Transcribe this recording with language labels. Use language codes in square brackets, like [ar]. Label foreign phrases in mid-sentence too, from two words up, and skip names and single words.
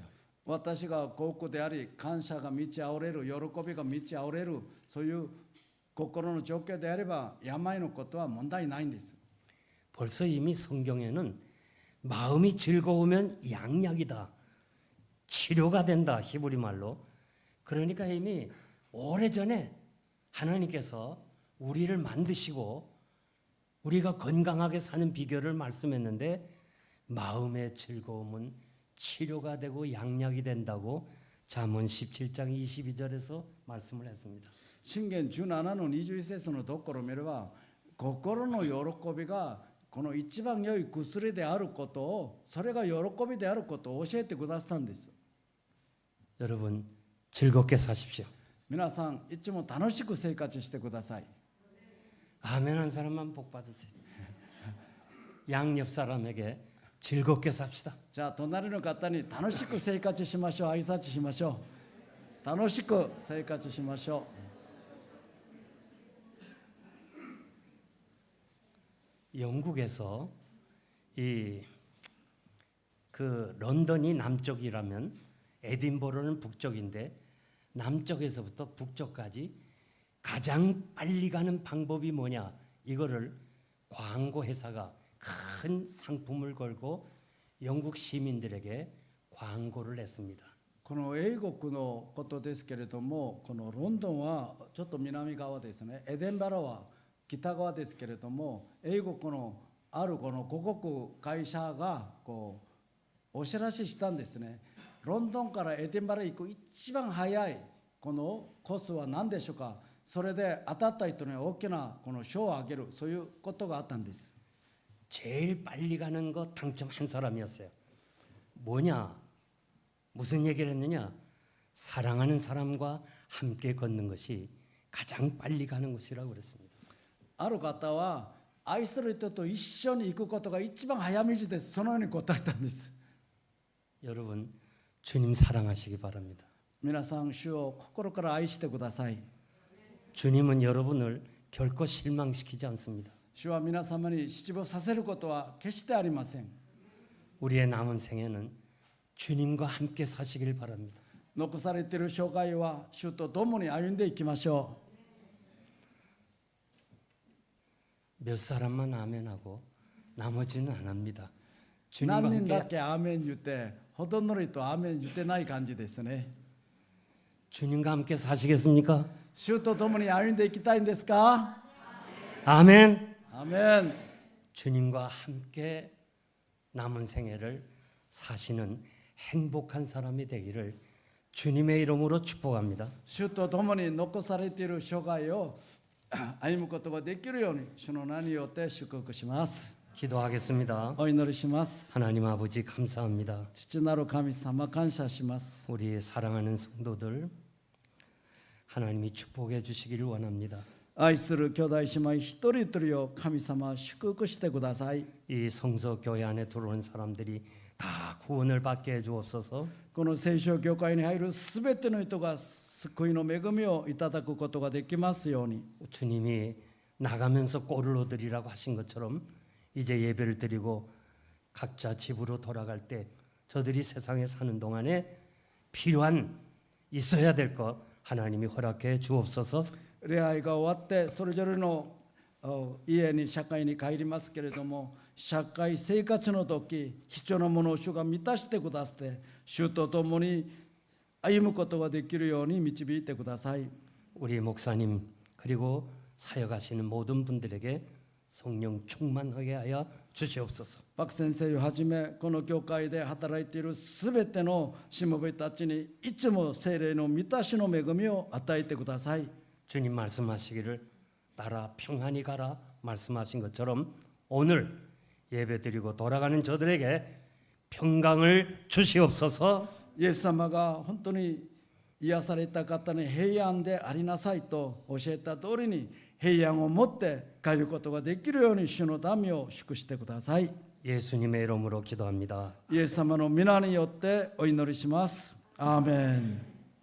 [ja] 私が幸福であり感謝が満ち溢れる、喜びが満ち溢れる、そういう心の状況であれば病のことは問題ないんです。 [ko] 벌써 이미 성경에는 마음이 즐거우면 양약이다, 치료가 된다, 히브리 말로. 그러니까 이미 오래전에 하나님께서 우리를 만드시고 우리가 건강하게 사는 비결을 말씀했는데 마음의 즐거움은 치료가 되고 양약이 된다고 잠언 17장 22절에서 말씀을 했습니다. [ja] 信玄17の21節のところを見れば、心の喜びがこの一番良い薬であることを、それが喜びであることを教えてくださったんです。 [ko] 여러분 즐겁게 사십시오. [ja] 皆さんいつも楽しく生活してください。 [ko] 아멘 한 사람만 복 받으세요. 양옆 사람에게 즐겁게 삽시다. [ja] じゃあ隣の方に楽しく生活しましょう。挨拶しましょう。楽しく生活しましょ [ko] 영국에서 그 런던이 남쪽이라면 에딘버러는 북쪽인데 남쪽에서부터 북쪽까지 가장 빨리 가는 방법이 뭐냐 이거를 광고 회사가 큰 상품을 걸고 영국 시민들에게 광고를 했습니다. [ja] う。この英国のことですけれども、このロンドンはちょっと南側ですね。エデンバラは北側ですけれども、英国のあるこの広告会社がこうお知らせしたんですね。ロンドンからエデンバラ行く一番早いこのコースは何でしょうか。それで当たった人に大きなこの賞をあげる、そういうことがあったんです。 [ko] 제일 빨리 가는 거 당첨한 사람이었어요. 뭐냐? 무슨 얘기를 했느냐? 사랑하는 사람과 함께 걷는 것이 가장 빨리 가는 곳이라고 그랬습니다. [ja] ある方は愛する人と一緒に行くことが一番早道です。そのように答えたんです。 [ko] 여러분 주님 사랑하시기 바랍니다. [ja] 皆さん、主を心から愛してください。 [ko] 주님은 여러분을 결코 실망시키지 않습니다. [ja] 主は皆様に失望させることは決してありません。 [ko] 우리의 남은 생에는 주님과 함께 사시길 바랍니다. [ja] 残されている生涯は主と共に歩んでいきましょ [ko] 몇 사람만 아멘하고 나머지는 안 합니다. [ja] う。 [ko] 주님과 [ja] 何人だ [ko] 함께 [ja] けアーメン言ってほとんどの人アーメン言ってない感じですね。 [ko] 주님과 함께 사시겠습니까? [ja] 主と共に歩んでいきたいんですか。 [ko] 아멘. [ja] アーメン。 [ko] 주님과 함께 남은 생애를 사시는 행복한 사람이 되기를 주님의 이름으로 축복합니다. [ja] 主と共に残されている生涯を歩むことができるように主の名によって祝福します。 [ko] 기도하겠습니다. [ja] お祈りします。 [ko] 하나님 아버지 감사합니다. [ja] 父なる神様感謝します。 [ko] 우리 사랑하는 성도들 하나님이 축복해 주시기를 원합니다. [ja] 愛する兄弟姉妹一人一人を神様祝福してください。 [ko] 이 성서 교회 안에 들어오는 사람들이 다 구원을 받게 해 주옵소서. [ja] この聖書教会に入るすべての人が救いの恵みをいただくことができますように。 [ko] 주님이 나가면서 꼴을 얻으리라고 하신 것처럼 이제 예배를 드리고 각자 집으로 돌아갈 때 저들이 세상에 사는 동안에 필요한 있어야 될 것 하나님이 허락해 주옵소서. [ja] 礼拝が終わってそれぞれの家に社会に帰りますけれども、社会生活の時必要なものを主が満たしてくださって主と共に歩むことができるように導いてください。 [ko] 우리 목사님 그리고 사역하시는 모든 분들에게 성령 충만하게 하여 주시옵소서. [ja] パク先生をはじめこの教会で働いているすべてのしもべたちにいつも聖霊の満たしの恵みを与えてください。 [ko] 주님 말씀하시기를 나라 평안히 가라 말씀하신 것처럼 오늘 예배드리고 돌아가는 저들에게 평강을 주시옵소서. [ja] イエス様が本当に癒された方に平安でありなさいと教えた通りに平安を持って帰ることができるように主の民を祝してください。 [ko] 예수님의 이름으로 기도합니다. [ja] イエス様の皆によってお祈りします。アーメン。